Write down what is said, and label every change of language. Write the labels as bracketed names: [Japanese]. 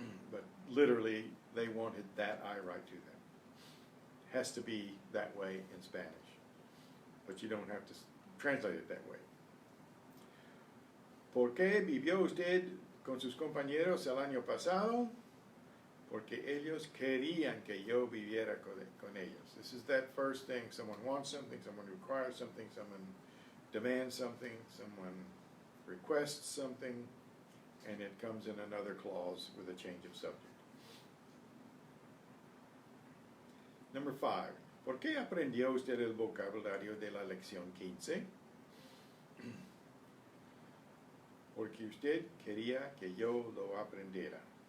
[English] But literally, they wanted that I write to them. Has to be that way in Spanish, but you don't have to translate it that way. [Spanish] ¿Por qué vivió usted con sus compañeros el año pasado? Porque ellos querían que yo viviera con ellos. [English] This is that first thing. Someone wants something, someone requires something, someone demands something, someone requests something, and it comes in another clause with a change of subject. Number 5. [Spanish] ¿Por qué aprendió usted el vocabulario de la lección 15? Porque usted quería que yo lo aprendiera.